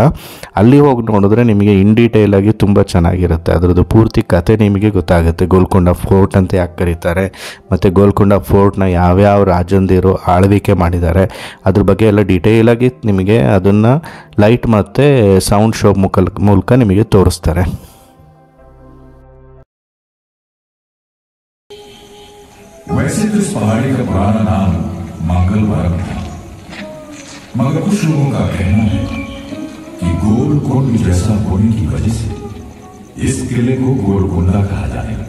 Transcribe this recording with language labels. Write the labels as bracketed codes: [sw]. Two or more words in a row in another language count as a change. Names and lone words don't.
[kn] ಅಲ್ಲಿ ಹೋಗಿ ನೋಡಿದ್ರೆ ನಿಮಗೆ [en] in detailಆಗಿ [kn] ತುಂಬ ಚೆನ್ನಾಗಿರುತ್ತೆ. ಅದರದ್ದು ಪೂರ್ತಿ ಕತೆ ನಿಮಗೆ ಗೊತ್ತಾಗುತ್ತೆ. ಗೋಲ್ಕೊಂಡ ಫೋರ್ಟ್ ಅಂತ ಯಾಕೆ ಕರೀತಾರೆ, ಮತ್ತು ಗೋಲ್ಕೊಂಡ ಫೋರ್ಟ್ನ ಯಾವ್ಯಾವ ರಾಜಂದಿರು ಆಳ್ವಿಕೆ ಮಾಡಿದ್ದಾರೆ ಅದ್ರ ಬಗ್ಗೆ ಎಲ್ಲ ಡೀಟೇಲಾಗಿ ನಿಮಗೆ ಅದನ್ನು ಲೈಟ್ ಮತ್ತು [en] sound show [kn] ಮೂಲಕ ನಿಮಗೆ ತೋರಿಸ್ತಾರೆ. [hi] वैसे तो इस पहाड़ी का पुराना नाम मंगलवार था, मगर कुछ लोगों का कहना है कि गोलकुंड जैसा होने की वजह से इस किले को गोलकुंडा कहा जाने लगा।